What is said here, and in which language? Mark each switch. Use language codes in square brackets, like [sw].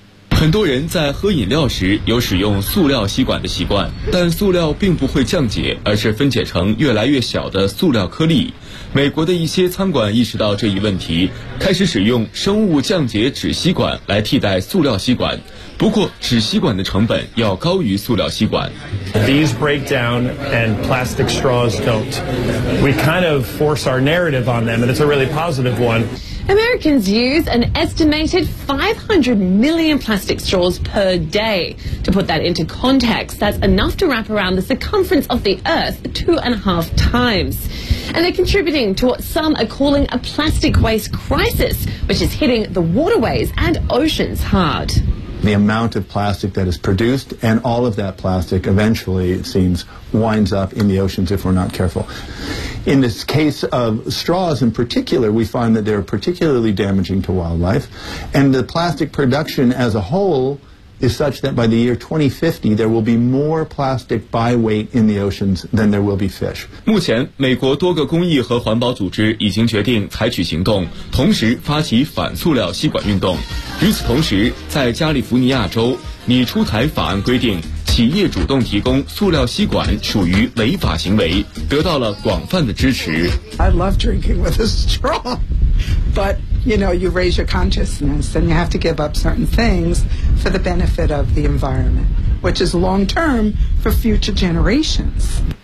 [zh] 很多人在喝饮料时有使用塑料吸管的习惯，但塑料并不会降解，而是分解成越来越小的塑料颗粒。美国的一些餐馆意识到这一问题，开始使用生物降解纸吸管来替代塑料吸管。不过纸吸管的成本要高于塑料吸管。 [en] These break down and plastic straws don't. We kind of force our narrative on them, and it's a really positive one. Americans use an estimated 500 million plastic straws per day. To put that into context, that's enough to wrap around the circumference of the Earth 2.5 times. And they're contributing to what some are calling a plastic waste crisis, which is hitting the waterways and oceans hard. The amount of plastic that is produced and all of that plastic eventually, it seems, winds up in the oceans if we're not careful. In this case of straws in particular, we find that they're particularly damaging to wildlife. And the plastic production as a whole is such that by the year 2050, there will be more plastic by weight in the oceans than there will be fish. [zh] 目前，美国多个公益和环保组织已经决定采取行动，同时发起反塑料吸管运动。与此同时，在加利福尼亚州，拟出台法案规定企业主动提供塑料吸管属于违法行为，得到了广泛的支持。 [en] I love drinking with a straw, but you know, you raise your consciousness and you have to give up certain things for the benefit of the environment, which is long term for future generations.